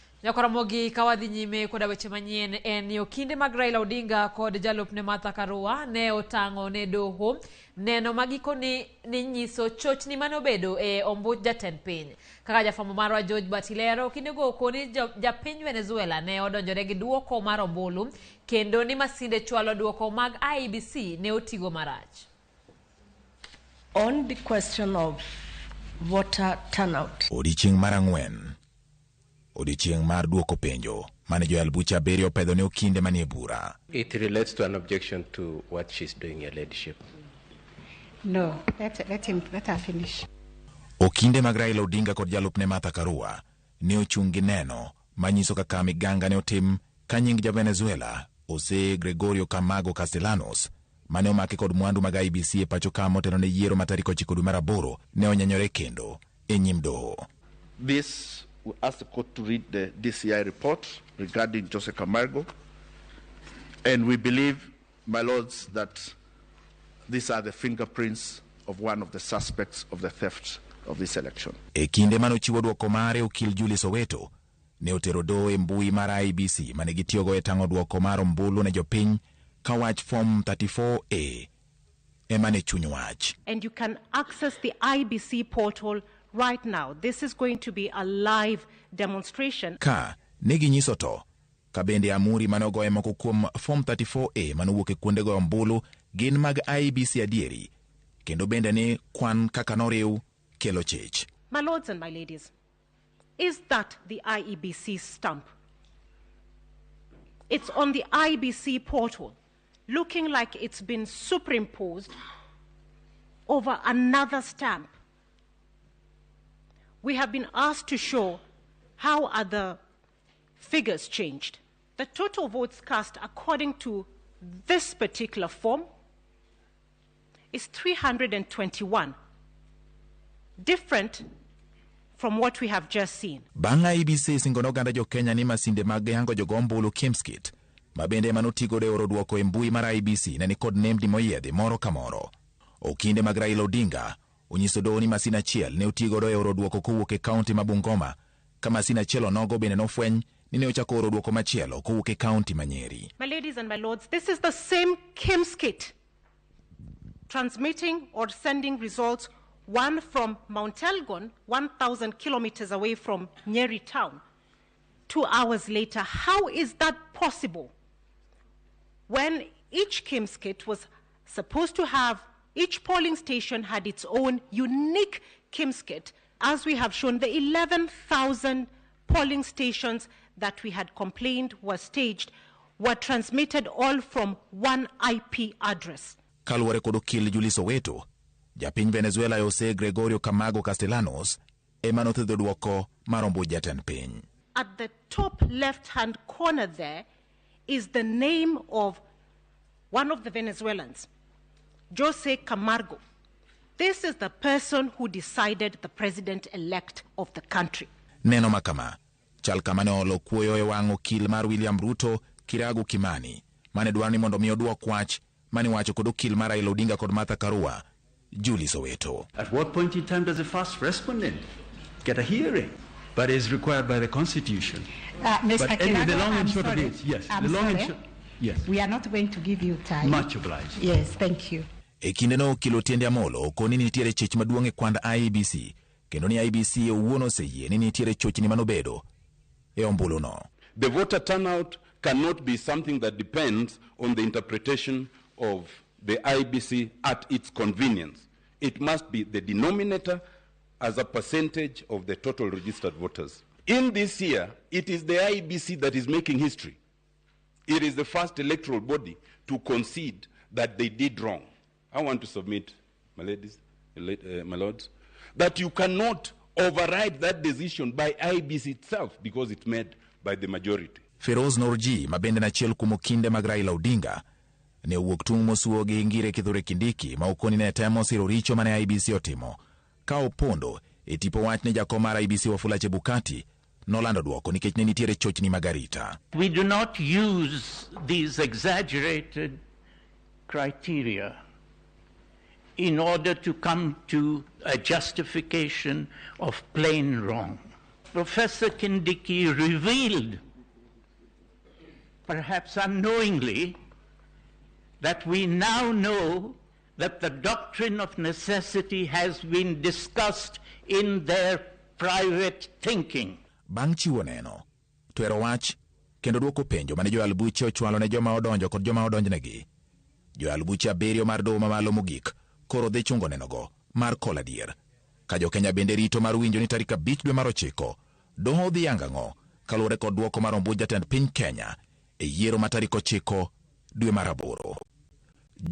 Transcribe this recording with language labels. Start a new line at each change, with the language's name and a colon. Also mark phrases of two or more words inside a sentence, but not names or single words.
Luo (Kenya and Tanzania): Ramogi kawadhi nyime koda weche manyien en yo kinde mag Raila Odinga kod jalupne Martha Karua ne otango ne doho neno magiko ni nyiso chochni manobedo e ombuch jatend piny. Kaka jafwambo marwa George Batilero kinde go koni japiny Venezuela ne odonjore gi duoko mar ombulu kendo ni masinde chwalo duoko mag IEBC ne otigo marach.
English: On the question of voter turnout.
Luo (Kenya and Tanzania): Odiochieng' mar ang'wen. Odiochieng' mar duoko penjo mane Joel Bucha Berio pedho ne okinde manie bura.
English: It relates to an objection to what she's doing, Your Ladyship. No, let her finish.
Luo (Kenya and Tanzania): Okinde mag Raila Odinga kod jalupne Martha Karua ne ochung' gi neno manyiso kaka miganga ne otim ka nying ja Venezuela Jose Gregorio Camago Castellanos mane omaki kod mwandu mag IEBC e pacho ka motelo ne yiero ma tarik 9 dwe mar aboro ne onyanyore kendo e nyim doho.
English: This we ask the court to read the DCI report regarding Jose Camargo, and we believe, my lords, that these are the fingerprints of one of the suspects of the theft of this election.
Luo (Kenya and Tanzania): E kinde mano chiwo duoko mare okil Julius Soweto ne otero doho e mbui mar IEBC mane gitiyogo e tango duoko mar ombulu ne jopiny ka wach form 34A emane chuny wach.
English: And you can access the IEBC portal right now. This is going to be a live demonstration.
Luo (Kenya and Tanzania): Ka negi nyiso to ka bende amuri mane ogoye moko kuom form 34A manowuok e kuonde go ombulu gin mag IEBC adieri kendo bende ni kwan kaka noriw kelo chich.
English: My lords and my ladies, is that the IEBC stamp? It's on the IEBC portal, looking like it's been superimposed over another stamp. We have been asked to show how are the figures changed. The total votes cast according to this particular form is 321, different from what we have just seen.
Luo (Kenya and Tanzania): Banga IEBC singono oganda jo Kenya ni masinde mag yango jogo ombulu Kimskit mabende manotigo de oro duoko e mbui mar IEBC ne ni kod nembni moyiedhi moro ka moro. Okinde mag Raila Odinga onyiso doho ni masin achiel ne otigo do e oro duoko kowuok e kaunti ma Bungoma ka masin achiel onogo bende nofweny ni ne ochako oro duoko machielo kowuok e kaunti ma Nyeri.
English: My ladies and my lords, this is the same Kimskit transmitting or sending results, one from Mount Elgon, 1,000 kilometers away from Nyeri town. 2 hours later, how is that possible? When each Kimskit was supposed to have, each polling station had its own unique Kimskit. As we have shown, the 11,000 polling stations that we had complained were staged were transmitted all from one IP address.
Luo (Kenya and Tanzania): Kaluwore kod okil Julius Soweto, japiny Venezuela Jose Gregorio Camago Castellanos ema nothedho duoko mar ombuch jatend piny.
English: At the top left-hand corner there is the name of one of the Venezuelans, Jose Camargo. This is the person who decided the president-elect of the country.
Luo (Kenya and Tanzania): Neno makama, chal kama ne olo kuoyo e wang' okil mar William Ruto, Kiragu Kimani, mane dwaro ni mondo mi oduok wach mane wacho kod okil mar Raila Odinga kod Martha Karua, Julius Soweto.
English: At what point in time does a first respondent get a hearing? But is required by the Constitution. Mr. Anyway, the Kirago, long and I'm short of sorry. it, yes. I'm The long sorry. and short, yes. We are not going to give you time. Much obliged. Yes, thank you.
Luo (Kenya and Tanzania): E kinde no okil Otiende Amolo koni ni nitiere chich maduong' e kwand IEBC kendo ni IEBC owuon oseyie ni nitiere chochni manobedo e ombulu no.
English: The voter turnout cannot be something that depends on the interpretation of the IEBC at its convenience. It must be the denominator as a percentage of the total registered voters. In this year, it is the IEBC that is making history. It is the first electoral body to concede that they did wrong. I want to submit, my ladies, my lords, that you cannot override that decision by IEBC itself because it's made by the majority.
Luo (Kenya and Tanzania): Feroz Norji, mabende na chiel kumo kinde mag Raila Odinga, ne owuok tung' mosuo gi Ngire Kithure Kindiki ma okoni ne temo siro richo mane IEBC otimo. Ka opondo e tipo wach ne jakom mar IEBC Wafula Chebukati nolando duoko nikech ne nitiere chochni mag arita.
English: We do not use these exaggerated criteria in order to come to a justification of plain wrong. Professor Kindiki revealed, perhaps unknowingly, that we now know that the doctrine of necessity has been discussed in their private thinking.
Luo (Kenya and Tanzania): Bang' chiwo neno, twero wach kendo duoko penjo mane joal buche ochwalo ne joma odonjo kod joma odonjnegi. Joal buche abiriyo mar doho mamalo mogik koro dhi chungo nenogo mar kola dier. Ka jo Kenya bende rito mar winjo ni tarik 5 dwe mar 9 doho dhi yang'ang'o kaluwore kod duoko mar ombuch jatend piny Kenya e yiero ma tarik 9 dwe mar 8.